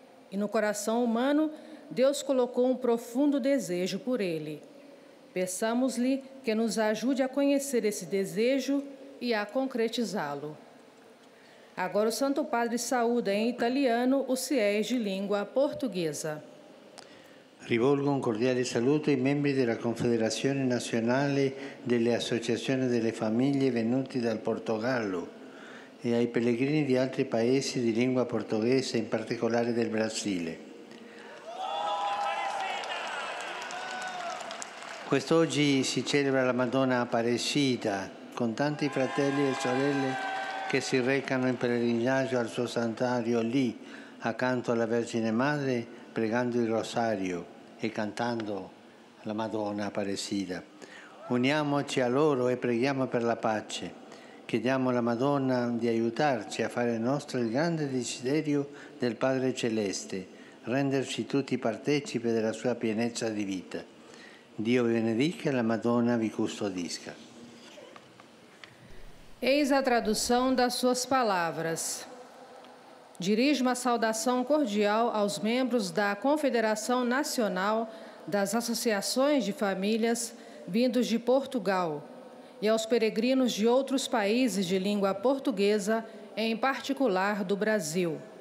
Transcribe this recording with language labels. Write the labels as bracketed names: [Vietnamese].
[Portuguese] E no coração humano, Deus colocou um profundo desejo por ele. Peçamos-lhe que nos ajude a conhecer esse desejo e a concretizá-lo. Agora o Santo Padre saúda em italiano os fiéis de língua portuguesa. [Italian] Rivolgo un cordiale saluto ai membri della Confederazione Nazionale delle Associazioni delle Famiglie venuti dal Portogallo e ai pellegrini di altri paesi di lingua portoghese, in particolare del Brasile. Quest'oggi si celebra la Madonna Apparecida con tanti fratelli e sorelle che si recano in pellegrinaggio al suo santuario lì, accanto alla Vergine Madre, pregando il rosario e cantando la Madonna Apparecida. Uniamoci a loro e preghiamo per la pace. Chiediamo alla Madonna di aiutarci a fare nostro il grande desiderio del Padre Celeste, renderci tutti partecipi della sua pienezza di vita. Dio vi benedica e la Madonna vi custodisca. [Portuguese] Eis a tradução das suas palavras. Dirijo uma saudação cordial aos membros da Confederação Nacional das Associações de Famílias vindos de Portugal e aos peregrinos de outros países de língua portuguesa, em particular do Brasil.